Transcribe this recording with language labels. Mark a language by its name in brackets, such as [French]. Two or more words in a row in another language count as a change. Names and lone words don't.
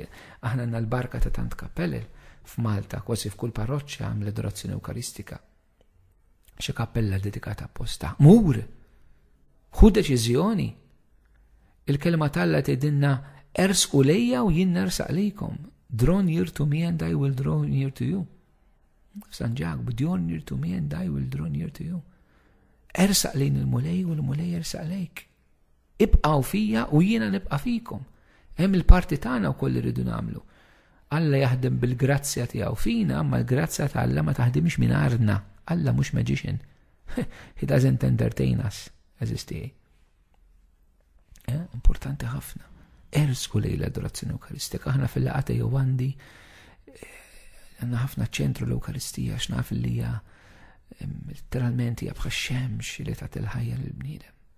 [Maltese] Aħna għandna l-barka ta' tant kappell f'Malta, kważi f'kull parroċċja hemm l-adorazzjoni Ewkaristika. Xi kappella dedikata apposta. Mur! Ħu deċiżjoni. Il-kelma talla tgħidilna ersqu lejja u jien nersaq lejkom. [English] Draw near to me and I will draw near to you. San Ġakbu, draw near to me and I will draw near to you. [Maltese] Ersaq lejn il-mulej u l-mulej ersaq lejk. Ibqgħu fija u jiena nibqa' fikom. Hemm il-parti tagħna wkoll irridu nagħmlu. Alla jaħdem bil-grazzja tiegħu fina, ma l-grazzja ta' Alla ma taħdimx mingħarna. Alla mhux magician. [English] He doesn't entertain us, [Maltese] eżisti. Importanti ħafna. Ersqu lejn l-adorazzjoni Ewkaristika. Aħna fil-laqgħa Jowandi għandna ħafna ċentru l-Ewkaristija x'naf li hija literalment hija bħal xemx li tagħti l-ħajja lill-bniedem.